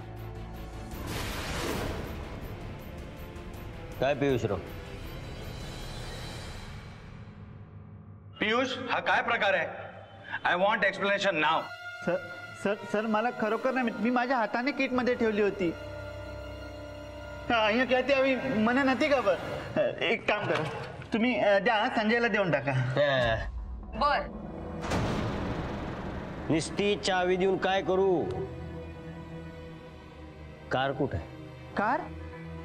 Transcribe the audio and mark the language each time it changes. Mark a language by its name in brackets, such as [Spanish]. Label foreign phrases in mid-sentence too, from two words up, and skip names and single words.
[Marathi] काय पियुषराव? पियुष, हा काय प्रकार आहे? [English] I want explanation now. [Marathi] सर सर सर मला खरोखर नाही, मी माझ्या हाताने किट मध्ये ठेवली होती. [Gujarati] અહીંયા ક્યાંથી આવી મને નથી ખબર. એક કામ કરો, [Marathi] तुम्ही द्या, संजयला देऊन टाका. बर. निस्ती चावी देऊन काय करू? कार कुठे आहे? कार